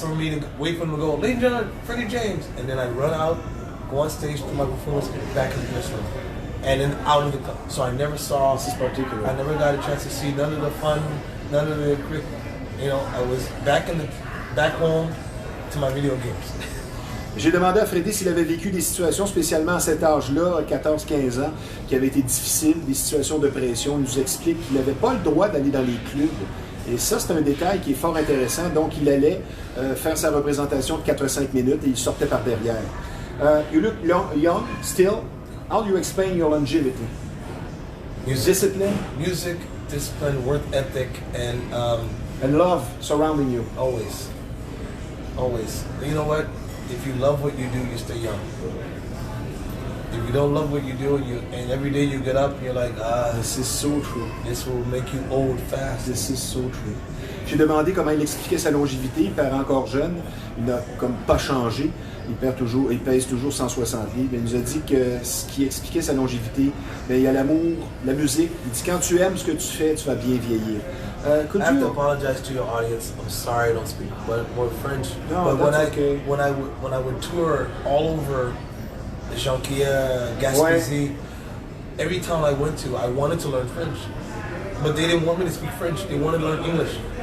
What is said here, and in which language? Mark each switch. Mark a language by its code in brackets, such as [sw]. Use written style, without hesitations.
[en] for them to go, ladies and gentlemen, Freddie James, and then I run out, go on stage, do my performance, back in the dressing room, and then out of the club. So I never saw. This is particular. I never got a chance to see none of the fun, none of the, I was back home to my video games. [fr] J'ai demandé à Freddie s'il avait vécu des situations, spécialement à cet âge-là, 14-15 ans, qui avaient été difficiles, des situations de pression. Il nous explique qu'il n'avait pas le droit d'aller dans les clubs. Et ça, c'est un détail qui est fort intéressant. Donc, il allait faire sa représentation de 4 à 5 minutes et il sortait par derrière. [en] You look young, still. How do you explain your longevity? Discipline? Music, discipline, work ethic, And love surrounding you. always. You know what? If you love what you do, you stay young. If you don't love what you do, and every day you get up, you're like, This is so true. this will make you old fast. This is so true. [fr] J'ai demandé comment il expliquait sa longévité. Il paraît encore jeune. Il n'a comme pas changé. Il pèse toujours 160 livres. Il nous a dit que ce qui expliquait sa longévité, bien, il y a l'amour, la musique. Il dit quand tu aimes ce que tu fais, tu vas bien vieillir. [en] Could I have to you? apologize to your audience. I'm sorry I don't speak more French. No, but that's okay. when I would tour all over Jonquière, Gaspésie, every town I went to, I wanted to learn French. But they didn't want me to speak French. They wanted to learn English.